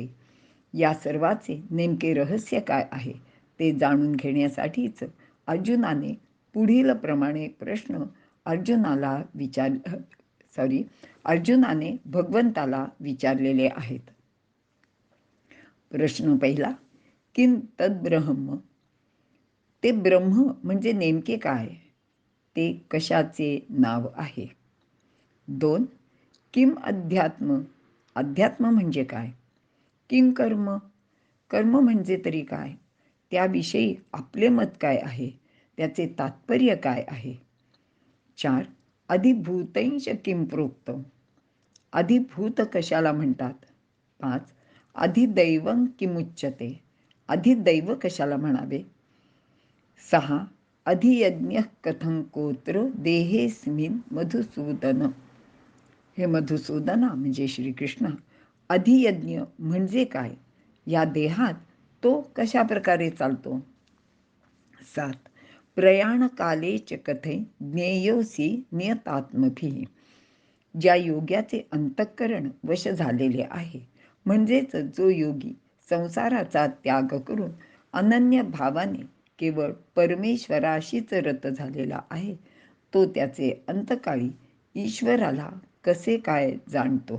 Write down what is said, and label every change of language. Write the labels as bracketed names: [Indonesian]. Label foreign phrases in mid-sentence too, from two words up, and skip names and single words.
[Marathi] या सर्वाचे नेमके रहस्य काय आहे ते जाणून घेण्यासाठीच अर्जुनाने पुढील प्रमाणे प्रश्न अर्जुनाने भगवंताला विचारलेले आहेत. प्रश्न पहिला. [Sanskrit] किं तद्ब्रह्म. [Marathi] ते ब्रह्म म्हणजे नेमके काय? ते कशाचे नाव आहे? 2. [Sanskrit] किम अध्यात्म. [Marathi] अध्यात्म म्हणजे काय? [Sanskrit] किं कर्म. [Marathi] कर्म म्हणजे तरी काय? त्याविषयी आपले मत काय आहे? त्याचे तात्पर्य काय आहे? 4. [Sanskrit] अधिभूतैश्च किं प्रोक्तम्. [Marathi] अधिभूत कशाला म्हणतात? 5. [Sanskrit] अधिदैवं किमुच्यते. [Marathi] अधिदैव कशाला म्हणावे? 6. [Sanskrit] अधियज्ञः कथं कोत्र देहेऽस्मिन् मधुसूदन. [Marathi] हे मधुसूदना म्हणजे श्रीकृष्ण, अधियज्ञ म्हणजे काय? या देहात तो कशा प्रकारे चालतो? 7. [Sanskrit] प्रयाणकाले च कथे ज्ञेयोसी नियतात्मभिः. [Marathi] ज्या योग्याचे अंतःकरण वश झालेले आहे, म्हणजेच जो योगी संसाराचा त्याग करून अनन्य भावाने केवळ परमेश्वराशीच रत झालेला आहे, तो त्याचे अंतकाळी ईश्वराला कसे काय जाणतो?